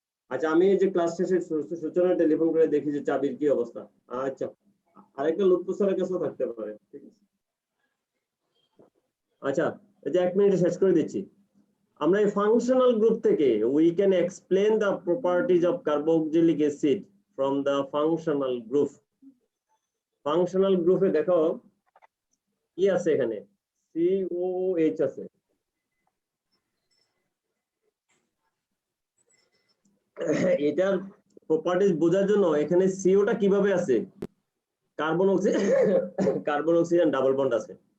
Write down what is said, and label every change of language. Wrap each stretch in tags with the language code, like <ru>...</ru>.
<bn>আচ্ছা, আমি যে ক্লাস শেষে সূচনা টেলিফোন করে দেখি যে চাবির কি অবস্থা। আচ্ছা, আরেকটা লুৎফু স্যারের কাছেও থাকতে পারে, ঠিক আছে। আচ্ছা, এই যে 1 মিনিটে শেষ করে দিচ্ছি। আমরা এই ফাংশনাল গ্রুপ থেকে</bn> <en>we can explain the properties of carboxylic acid from the functional group.</en> <bn>Functional গ্রুপে দেখো কি আছে, এখানে COOH আছে। এটার প্রপার্টিজ বোঝার জন্য এখানে সিওটা কিভাবে আছে, কার্বন অক্সিজেন ডাবল বন্ড আছে।</bn>